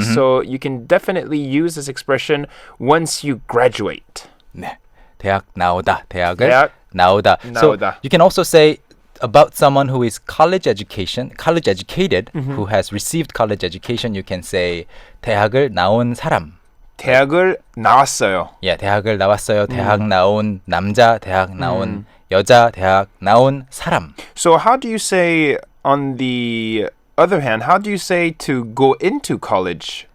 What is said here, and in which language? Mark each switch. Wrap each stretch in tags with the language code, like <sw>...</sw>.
<en>So you can definitely use this expression once you graduate.</en> <ko>네. 대학 나오다. 대학을 대학 나오다.</ko> <en>So</en> <ko>나오다.</ko> <en>you can also say about someone who is college educated, who has received college education, you can say</en> <ko>대학을 나온 사람. 대학을 나왔어요.</ko> <en>Yeah,</en> <ko>대학을 나왔어요. 대학 나온 남자, 대학 나온 여자, 대학 나온 사람.</ko> <en>So how do you say, on the other hand, how do you say to go into college?</en>